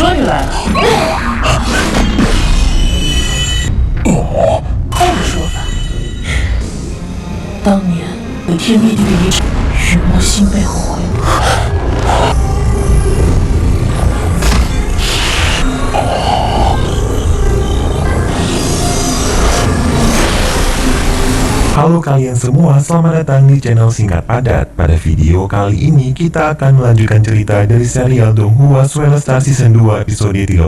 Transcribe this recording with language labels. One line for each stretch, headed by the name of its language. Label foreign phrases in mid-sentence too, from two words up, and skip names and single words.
Chinese: 来了。换个说法，当年有天灭地的一场，血魔心被毁了。
Indonesian: Halo kalian semua, selamat datang di channel Singkat Padat. Pada video kali ini kita akan melanjutkan cerita dari serial Donghua Swell Star Season 2 episode 39.